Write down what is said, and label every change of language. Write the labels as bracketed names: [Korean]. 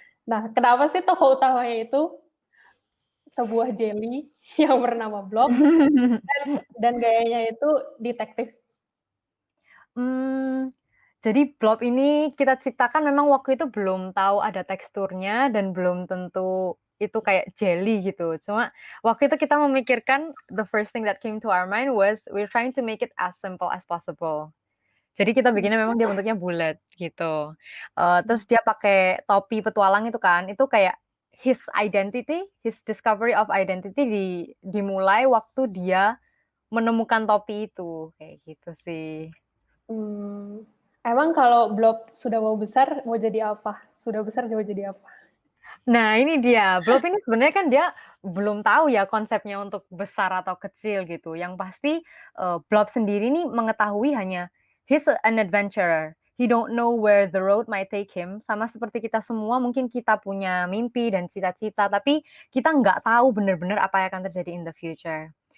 [Indonesian] Nah, kenapa sih tokoh utamanya itu sebuah jelly yang bernama Blob dan gayanya itu detektif? Jadi Blob ini kita ciptakan memang waktu itu belum tahu ada teksturnya dan belum tentu itu kayak jelly gitu. Cuma waktu itu kita memikirkan [English] the first thing that came to our mind was we're trying to make it as simple as possible. [Indonesian] Jadi kita bikinnya memang dia bentuknya bulat gitu. Terus dia pakai topi petualang itu kan, itu kayak [English] his identity, his discovery of identity [Indonesian] dimulai waktu dia menemukan topi itu, kayak gitu sih. Emang kalau Blob sudah mau besar mau jadi apa? Sudah besar mau jadi apa? Nah ini dia, Blob ini sebenarnya kan dia belum tahu ya konsepnya untuk besar atau kecil gitu. Yang pasti, Blob sendiri nih mengetahui hanya [English] he's an adventurer. He don't know where the road might take him. [Indonesian] Sama seperti kita semua mungkin kita punya mimpi dan cita-cita, tapi kita nggak tahu benar-benar apa yang akan terjadi [English] in the future.